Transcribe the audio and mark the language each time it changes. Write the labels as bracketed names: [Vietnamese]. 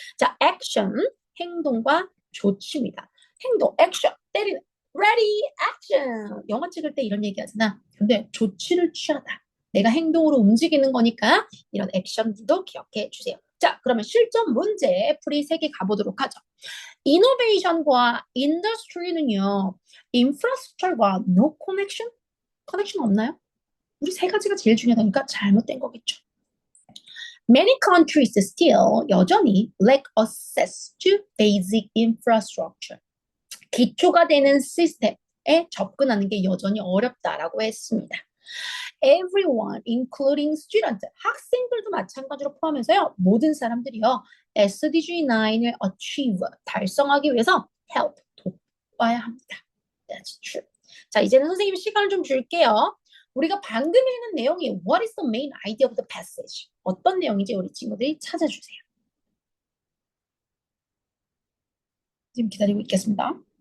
[Korean] 자, action, 행동과 조치입니다. 행동, 액션, 때리는 ready, action. 영화 찍을 때 이런 얘기 하잖아. 근데 조치를 취하다. 내가 행동으로 움직이는 거니까 이런 액션도 기억해 주세요. 자, 그러면 실전 문제 풀이 3개 가보도록 하죠. 이노베이션과 인더스트리는요. [English] 인프라스트럭처와 no connection? [Korean] 커넥션 없나요? 우리 3가지가 제일 중요하니까 잘못된 거겠죠. [English] Many countries still [Korean] 여전히 [English] lack access to basic infrastructure. [Korean] 기초가 되는 시스템에 접근하는 게 여전히 어렵다라고 했습니다. [English] Everyone, including students, [Korean] 학생들도 마찬가지로 포함해서요. 모든 사람들이요. SDG 9을 achieve, 달성하기 위해서 help, 돕아야 합니다. [English] That's true. [Korean] 자, 이제는 선생님 시간을 좀 줄게요. 우리가 방금 읽은 내용이 [English] What is the main idea of the passage? [Korean] 어떤 내용인지 우리 친구들이 찾아주세요. 지금 기다리고 있겠습니다.